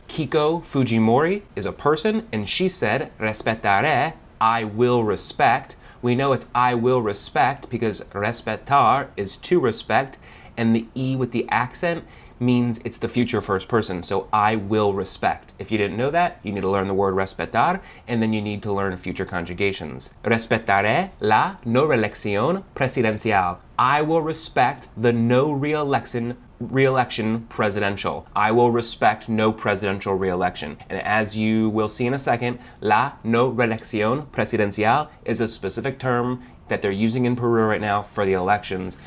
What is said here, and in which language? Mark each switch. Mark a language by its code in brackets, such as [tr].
[en] Keiko Fujimori is a person, and she said, respetaré, I will respect. We know it's I will respect because respetar is to respect, and the E with the accent means it's the future first person, so I will respect. If you didn't know that, you need to learn the word respetar, and then you need to learn future conjugations. [es] Respetaré la no reelección presidencial. [en] I will respect the no re-election presidential. I will respect no presidential re-election. And as you will see in a second, [es] la no reelección presidencial [en] is a specific term that they're using in Peru right now for the elections.